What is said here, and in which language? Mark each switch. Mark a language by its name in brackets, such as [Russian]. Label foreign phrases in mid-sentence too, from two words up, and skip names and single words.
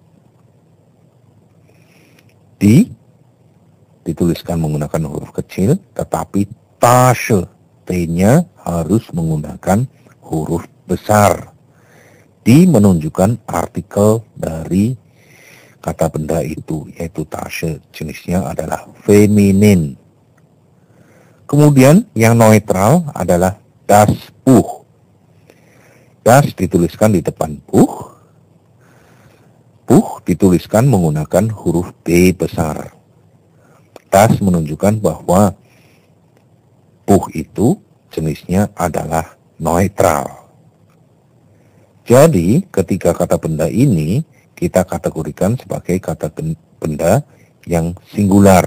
[Indonesian] Dituliskan menggunakan huruf kecil, tetapi Tasche, T-nya harus menggunakan huruf besar. Di menunjukkan artikel dari kata benda itu, yaitu Tasche. Jenisnya adalah feminin. Kemudian yang neutral adalah [German] das Buch. [Indonesian] Das dituliskan di depan Buch. Buch dituliskan menggunakan huruf B besar. Das menunjukkan bahwa Buch itu jenisnya adalah neutral. Jadi ketika kata benda ini kita kategorikan sebagai kata benda yang singular.